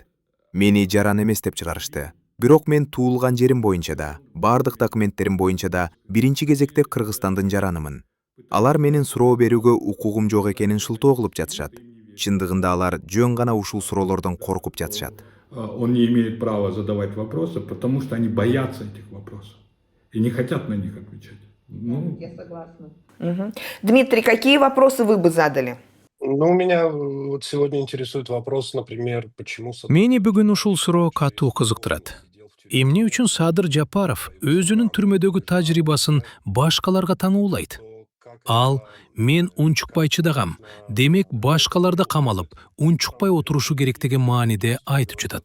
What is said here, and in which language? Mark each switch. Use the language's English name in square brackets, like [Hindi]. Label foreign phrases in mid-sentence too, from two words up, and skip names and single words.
[Kyrgyz] Мени жаран эмес деп чыгарышты. Бирок мен туулган жерим боюнча да, бардык документтерим боюнча да биринчи кезекте Кыргызстандын жаранымын. Алар менин суроо берүүгө укугум жок экенин шылтоо кылып жатышат. Чындыгында алар жөн гана ушул суроолордон коркуп жатышат. [Russian] Он не имеет права задавать вопросы, потому что они боятся этих вопросов и не хотят на них отвечать. Я согласна. Угу. Дмитрий, какие вопросы вы бы задали? Ну, меня вот сегодня интересует вопрос, например, почему... [Kyrgyz] Мени бүгүн ушул суроо катуу кызыктырат. Эмне үчүн Садыр Жапаров өзүнүн түрмөдөгү тажрыйбасын башкаларга тануулайт? Ал, мен унчукпай чыдагам, демек башкаларды камалып, унчукпай отурушу керек деген мааниде айтып жатат.